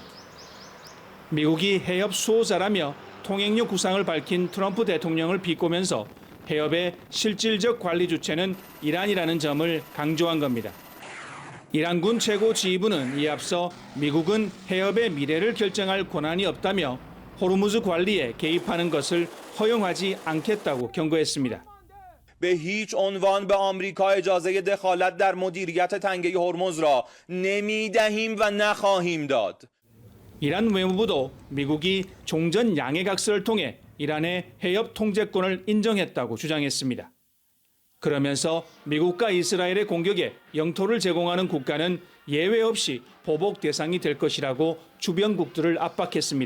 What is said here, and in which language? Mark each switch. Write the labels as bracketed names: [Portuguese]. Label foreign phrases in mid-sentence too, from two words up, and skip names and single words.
[Korean] 미국이 해협 수호자라며 통행료 구상을 밝힌 트럼프 대통령을 비꼬면서 해협의 실질적 관리 주체는 이란이라는 점을 강조한 겁니다. 이란군 최고 지휘부는 이에 앞서 미국은 해협의 미래를 결정할 권한이 없다며 호르무즈 관리에 개입하는 것을 허용하지 않겠다고 경고했습니다. [Persian] به هیچ عنوان به آمریکا اجازه دخالت در مدیریت تنگه هرمز را نمیدهیم و نخواهیم داد. [Korean] 이란 외무부도 미국이 종전 양해각서를 통해 이란의 해협 통제권을 인정했다고 주장했습니다. 그러면서 미국과 이스라엘의 공격에 영토를 제공하는 국가는 예외 없이 보복 대상이 될 것이라고 주변국들을 압박했습니다.